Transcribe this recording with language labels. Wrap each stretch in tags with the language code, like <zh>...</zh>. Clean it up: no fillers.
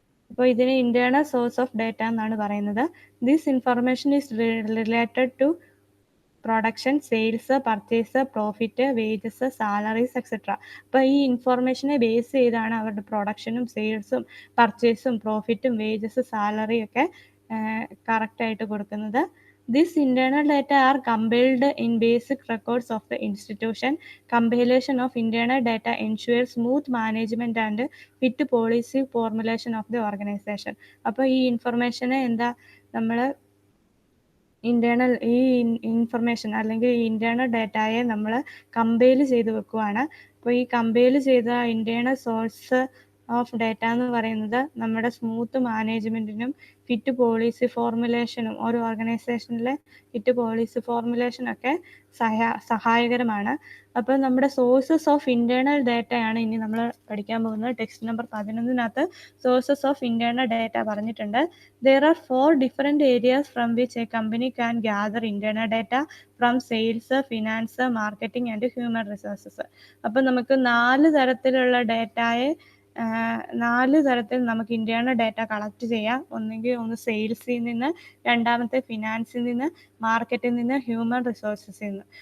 <ml>അപ്പോൾ ഇതിന് internal source of data എന്നാണ് പറയുന്നത്.</ml> <en>This information is related to production, sales, purchase, profit, wages, salaries etcetera.</en> <ml>അപ്പോൾ ഈ ഇൻഫർമേഷനെ ബേസ് ചെയ്താണ് അവരുടെ പ്രൊഡക്ഷനും സെയിൽസും പർച്ചേസും പ്രോഫിറ്റും വേജസ് സാലറിയൊക്കെ കറക്റ്റായിട്ട് കൊടുക്കുന്നത്.</ml> <en>This internal data are compiled in basic records of the institution. Compilation of internal data ensures smooth management and fit policy formulation of the organization.</en> <ml>അപ്പോൾ ഈ ഇൻഫർമേഷനെ നമ്മൾ ഈ ഇൻഫർമേഷൻ അല്ലെങ്കിൽ ഈ ഇന്റേണൽ ഡാറ്റയെ നമ്മൾ കമ്പൈൽ ചെയ്ത് വെക്കുവാണ്. അപ്പോൾ ഈ കമ്പൈൽ ചെയ്ത ഇന്റേണൽ സോഴ്സ് ഓഫ് ഡാറ്റ എന്ന് പറയുന്നത് നമ്മുടെ സ്മൂത്ത് മാനേജ്മെൻറ്റിനും കിറ്റ് പോളിസി ഫോർമുലേഷനും ഓരോ ഓർഗനൈസേഷനിലെ കിറ്റ് പോളിസി ഫോർമുലേഷനൊക്കെ സഹായകരമാണ്. അപ്പോൾ നമ്മുടെ സോഴ്സസ് ഓഫ് ഇൻറ്റേർണൽ ഡാറ്റയാണ് ഇനി നമ്മൾ പഠിക്കാൻ പോകുന്നത്. Text number 11 sources of internal data പറഞ്ഞിട്ടുണ്ട്.</ml> <en>There are 4 different areas from which a company can gather internal data from sales, finance, marketing and human resources.</en> <ml>അപ്പോൾ നമുക്ക് 4 തരത്തിലുള്ള ഡാറ്റയെ 4 തരത്തിൽ നമുക്ക് ഇൻറ്റേർണൽ ഡാറ്റ കളക്ട് ചെയ്യാം. ഒന്ന് സെയിൽസിൽ നിന്ന്, രണ്ടാമത്തെ ഫിനാൻസിൽ നിന്ന്, മാർക്കറ്റിൽ നിന്ന്, ഹ്യൂമൻ റിസോഴ്സസിൽ നിന്ന്.</ml>